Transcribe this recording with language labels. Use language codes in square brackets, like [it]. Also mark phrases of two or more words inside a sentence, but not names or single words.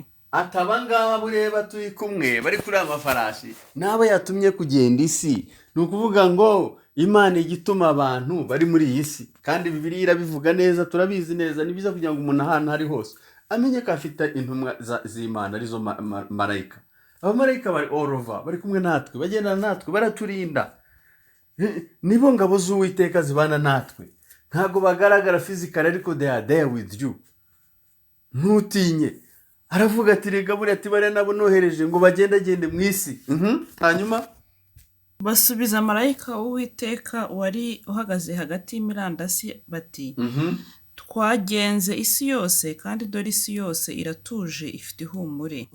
[rw] Atabangaba bureba turi kumwe bari kuri amafarashi nabo yatumye kugenda isi. Ni ukuvuga ngo Imana igituma abantu bari muri iyi si, kandi Bibiliya irabivuga neza, turabizi neza. Ni biza kugira ngo umuntu ahantu hari hose amenye ko afite intumwa z'Imana arizo marayika. Abamarayika bari [en] all over, [rw] bari kumwe natwe, bagendana natwe, baraturinda. Nibo ngabo z'Uwiteka zibana natwe, ntago bagaragara physically, ariko [en] they are there with you. [rw] Ntutinye. aravuga ati rega buriya ati bariya nabo nohereje ngo bagendagende mu isi. Hanyuma basubiza marayika w'Uwiteka wari uhagaze hagati y'imirandasi bati twagenze isi yose kandi dore isi yose iratuje ifite ihumure.